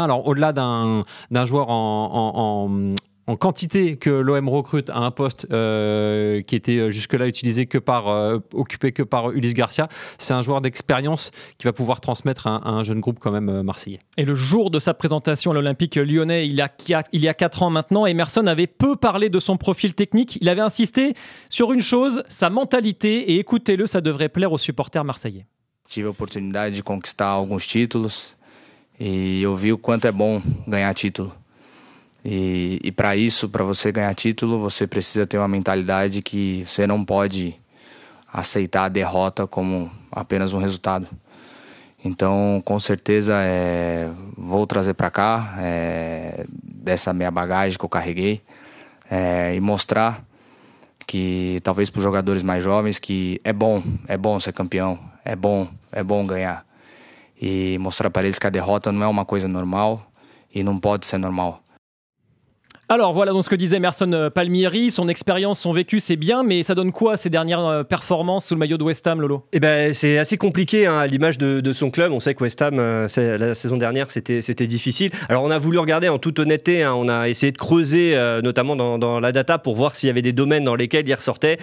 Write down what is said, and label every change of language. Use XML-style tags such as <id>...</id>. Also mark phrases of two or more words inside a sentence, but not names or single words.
<fr>Alors au-delà d'un joueur en quantité que l'OM recrute à un poste qui était jusque-là occupé que par Ulysse Garcia, c'est un joueur d'expérience qui va pouvoir transmettre à un jeune groupe quand même marseillais. Et le jour de sa présentation à l'Olympique lyonnais, il y a 4 ans maintenant, Emerson avait peu parlé de son profil technique. Il avait insisté sur une chose, sa mentalité, et écoutez-le, ça devrait plaire aux supporters marseillais.</fr> <pt>Tive a oportunidade de conquistar alguns títulos e eu vi o quanto é bom ganhar título. E para isso, para você ganhar título, você precisa ter uma mentalidade que você não pode aceitar a derrota como apenas um resultado. Então, com certeza, vou trazer para cá dessa minha bagagem que eu carreguei e mostrar que, talvez para os jogadores mais jovens, que é bom ser campeão, é bom ganhar. E mostrar para eles que a derrota não é uma coisa normal e não pode ser normal.</pt> <fr>Alors voilà donc ce que disait Emerson Palmieri, son expérience, son vécu c'est bien, mais ça donne quoi ces dernières performances sous le maillot de West Ham, Lolo ? Eh ben, c'est assez compliqué à l'image de son club. On sait que West Ham, la saison dernière, c'était difficile. Alors on a voulu regarder en toute honnêteté, on a essayé de creuser notamment dans la data pour voir s'il y avait des domaines dans lesquels il ressortait.</fr>